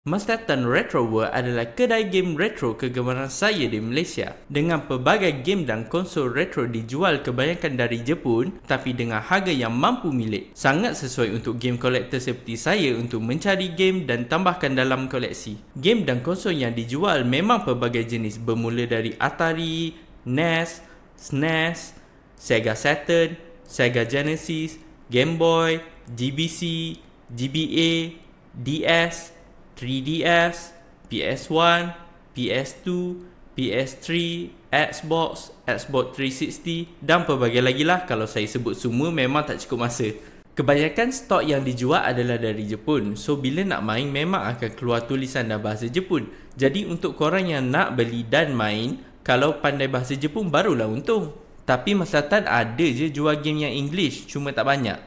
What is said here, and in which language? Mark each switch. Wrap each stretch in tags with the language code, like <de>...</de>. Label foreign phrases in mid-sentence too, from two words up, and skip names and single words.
<ms>Masdatan Retro World adalah kedai game retro kegemaran saya di Malaysia. Dengan pelbagai game dan konsol retro dijual kebanyakan dari Jepun tapi dengan harga yang mampu milik. Sangat sesuai untuk game kolektor seperti saya untuk mencari game dan tambahkan dalam koleksi. Game dan konsol yang dijual memang pelbagai jenis bermula dari Atari, NES, SNES, Sega Saturn, Sega Genesis, Game Boy, GBC, GBA, DS, 3DS, PS1, PS2, PS3, Xbox, Xbox 360 dan pelbagai lagi lah. Kalau saya sebut semua memang tak cukup masa. Kebanyakan stok yang dijual adalah dari Jepun. So bila nak main memang akan keluar tulisan dalam bahasa Jepun. Jadi untuk korang yang nak beli dan main, kalau pandai bahasa Jepun barulah untung. Tapi Masdatan ada je jual game yang English, cuma tak banyak.</ms>